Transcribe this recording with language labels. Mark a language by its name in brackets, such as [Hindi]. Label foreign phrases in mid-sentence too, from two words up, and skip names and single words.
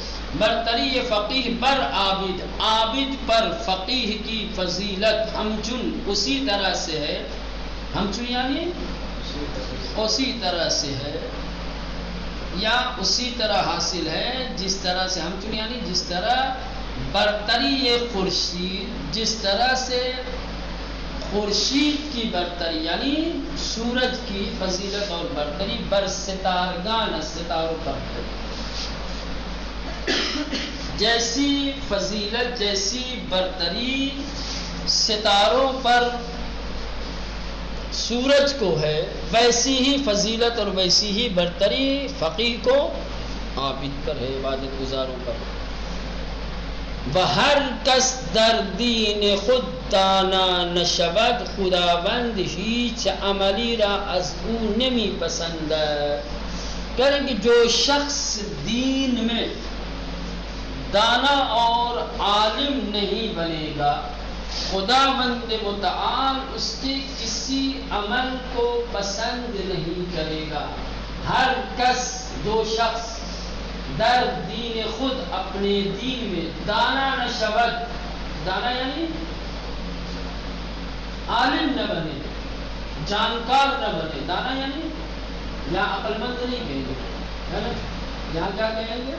[Urdu] برتری یہ فقیر پر عابد، عابد پر فقیر کی فضیلت ہمچن اسی طرح سے ہے، ہمچن یعنی اسی طرح سے ہے یا اسی طرح حاصل ہے جس طرح سے، ہمچن یعنی جس طرح برتری یہ خورشید، جس طرح سے خورشید کی برتری یعنی سورج کی فضیلت اور برتری [Persian] بر ستارگان [Urdu] ستاروں پر ہے۔ جیسی فضیلت، جیسی برتری ستاروں پر سورج کو ہے، ویسی ہی فضیلت اور ویسی ہی برتری فقیر کو عابد پر ہے، عبادت گزاروں پر۔ [Persian] بہر کس در دین خود دانا نشود، خداوند ہیچ عملی را از او نمی پسندد۔ [Urdu] کہہ رہے ہیں کہ جو شخص دین میں دانا اور عالم نہیں بنے گا، خداوند متعال اس کے کسی عمل کو پسند نہیں کرے گا۔ [Persian] ہر کس، [Urdu] جو شخص [Persian] در دین خود، [Urdu] اپنے دین میں [Persian] دانا نشود، [Urdu] دانا یعنی عالم نہ بنے، جانکار نہ بنے، دانا یعنی یہاں عقل مند نہیں کہیں گے، ہے نا، یہاں کیا کہیں گے؟